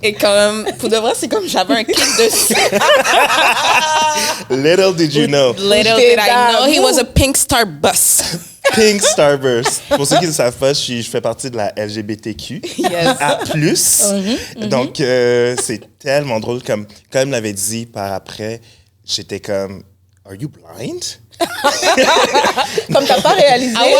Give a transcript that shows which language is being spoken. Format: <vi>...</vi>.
<fr>Et comme, pour de vrai, c'est comme j'avais un kick dessus.</fr> <en>Little did you know. Little did I know he was a pink star bus. Pink Starburst.</en> <fr>Pour ceux qui ne savent pas, je fais partie de la LGBTQ.</fr> <en>Yes. A+.</en> <fr>Donc, c'est tellement drôle. Comme elle me l'avait dit par après, j'étais comme...</fr> <en>Are you blind?</en> <fr>Comme t'as pas réalisé.</fr>